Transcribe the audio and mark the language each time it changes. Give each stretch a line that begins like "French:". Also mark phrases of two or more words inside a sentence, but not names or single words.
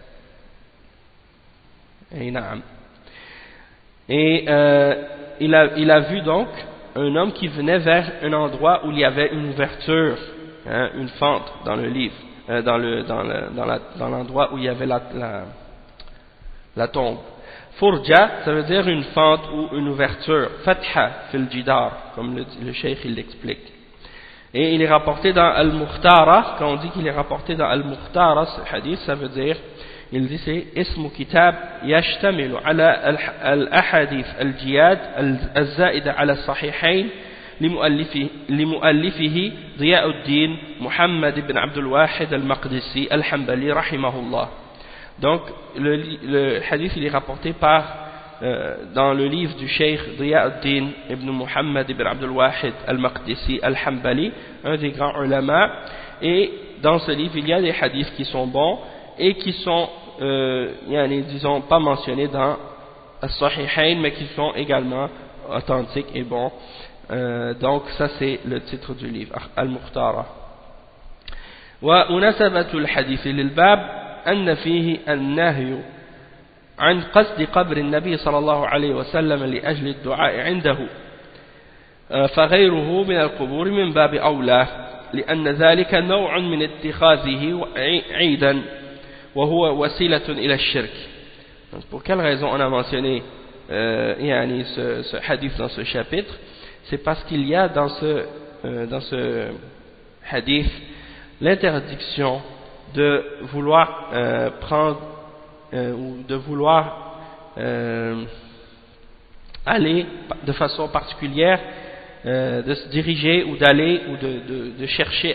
French: Et il a vu donc un homme qui venait vers un endroit où il y avait une ouverture, une fente dans le livre, dans l'endroit où il y avait la tombe. Furja, ça veut dire une fente ou une ouverture.
Arabic: فتحة في الجدار,
French: comme le cheikh il l'explique. Et il est rapporté dans Al-Mukhtara. Quand on dit qu'il est rapporté dans Al-Mukhtara, ce hadith, ça veut dire, il dit c'est
Arabic: اسم كتاب يشتمل على الأحاديث الجياد الزائدة على الصحيحين لمؤلفه ضياء الدين محمد بن عبد الواحد المقدسي الحنبلي رحمه الله.
French: Donc le hadith il est rapporté par dans le livre du cheikh Diya al-Din ibn Muhammad ibn Abdul Wahid al-Maqdisi al-Hanbali, un des grands ulama, et dans ce livre il y a des hadiths qui sont bons et qui sont disons pas mentionnés dans As-Sahihayn, mais qui sont également authentiques et bons. Donc ça c'est le titre du livre Al-Mukhtara.
Arabic: ومناسبة الحديث للباب أن فيه النهي عن قصد قبر النبي صلى الله عليه وسلم لأجل الدعاء عنده، فغيره من القبور من باب أولى، لأن ذلك نوع من اتخاذه عيدا وهو وسيلة إلى الشرك.
French: Pour quelle raison on a mentionné ce hadith dans ce chapitre? C'est parce qu'il y a dans ce hadith l'interdiction de vouloir prendre ou de vouloir aller de façon particulière, de se diriger ou d'aller ou de chercher